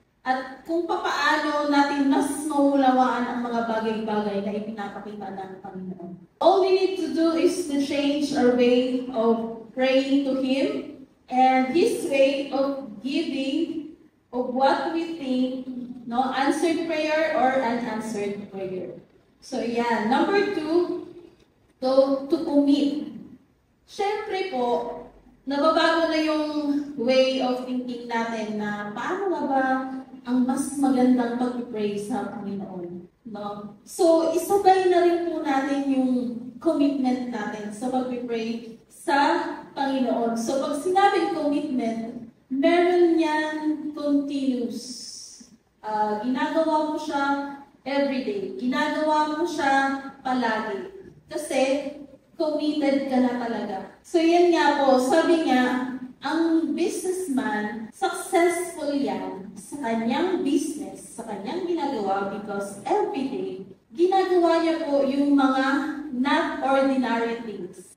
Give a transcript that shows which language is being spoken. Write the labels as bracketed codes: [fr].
[tl] At kung papaano natin mas maulawaan ang mga bagay-bagay na ipinapakita ng Panginoon. [en] All we need to do is to change our way of praying to Him and His way of giving of what we think, no, answered prayer or unanswered prayer. So yeah, number 2, to commit. [tl] Siyempre po, nababago na yung [en] way of thinking [tl] natin na paano nga ba ang mas magandang pag-pray sa Panginoon. No? So, isabay na rin po natin yung commitment natin sa pag-pray sa Panginoon. So, pag sinabing commitment, meron yan continuous. Ginagawa mo siya everyday. Ginagawa mo siya palagi. Kasi, committed ka na talaga. So, yan nga po, sabi niya, ang businessman, successful yan sa kanyang business, sa kanyang ginagawa [en] because everyday, [tl] ginagawa niya po yung mga [en] not ordinary things.